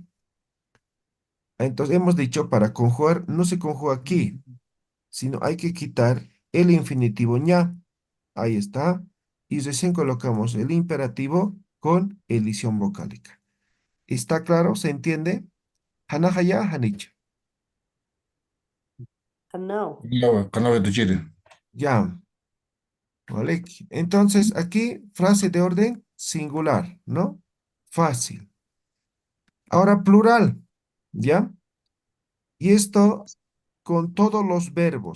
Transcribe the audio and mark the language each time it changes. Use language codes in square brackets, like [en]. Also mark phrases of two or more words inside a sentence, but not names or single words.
[es] Entonces, hemos dicho para conjugar, no se conjuga aquí, sino hay que quitar el infinitivo ña. Ahí está. Y recién colocamos el imperativo con elisión vocálica. ¿Está claro? ¿Se entiende? [ay] Hanahaya, hanicha. [es] Canao. Canal de Chile. Ya. ¿Vale? Entonces, aquí frase de orden singular, ¿no? Fácil. Ahora plural, ¿ya? Y esto con todos los verbos.